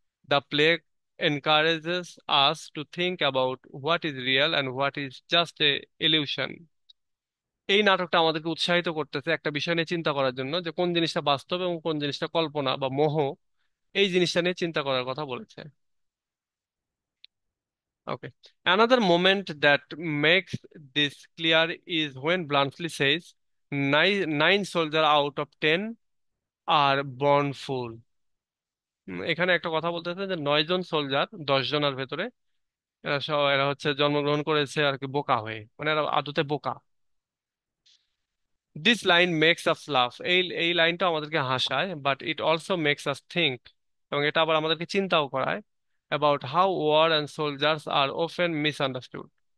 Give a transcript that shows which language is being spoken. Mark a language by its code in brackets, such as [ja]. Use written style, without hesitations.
[en] The play encourages us to think about what is real and what is just a illusion. [bn] এই নাটকটা আমাদেরকে উৎসাহিত করতেছে একটা বিষয় নিয়ে চিন্তা করার জন্য, যে কোন জিনিসটা বাস্তব এবং কোন জিনিসটা কল্পনা বা মোহ। এই জিনিসটা নিয়ে চিন্তা করার কথা বলেছে। [en] Okay, another moment that makes this clear is when Bluntschli says, nine soldiers out of 10 are born full. [bn] এখানে একটা কথা বলতেছে যে 9 জন সোলজার 10 জনের ভেতরে, এরা হচ্ছে জন্মগ্রহণ করেছে আর কি বোকা হয়ে, মানে এরা আদতে বোকা। [en] this line makes us laugh, [bn] এই লাইনটা আমাদেরকে হাসায়, [en] but it also makes us think, [bn] এবং এটা আবার আমাদেরকে চিন্তাও করায় [en] About how war and soldiers are often misunderstood.